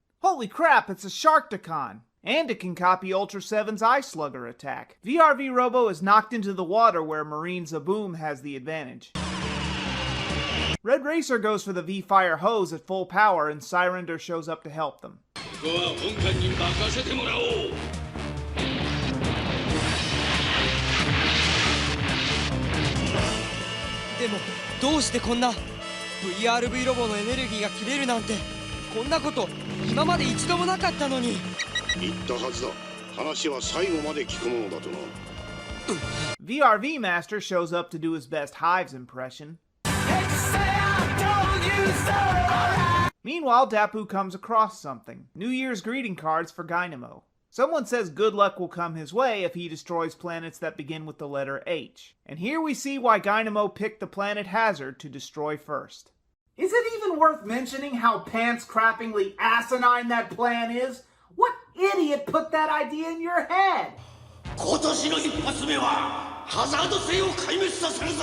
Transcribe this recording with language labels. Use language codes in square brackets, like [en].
[en] Holy crap, it's a Sharkticon! And it can copy Ultra 7's Eye Slugger attack. VRV Robo is knocked into the water where Marine Zaboom has the advantage. Red Racer goes for the V-Fire hose at full power and Syrender shows up to help them. [ja] ここは本官に任せてもらおう。でもどうしてこんな VRV ロボのエネルギーが切れるなんて、こんなこと今まで一度もなかったのに。言ったはずだ。話は最後まで聞くものだとな。 [en] VRV Master shows up to do his best Hives impression. Meanwhile, Dappu comes across something. New Year's greeting cards for Dynamo. Someone says good luck will come his way if he destroys planets that begin with the letter H. And here we see why Dynamo picked the planet Hazard to destroy first. Is it even worth mentioning how pants-crappingly asinine that plan is? What idiot put that idea in your head? [ja] 今年の一発目はハザード星を壊滅させるぞ。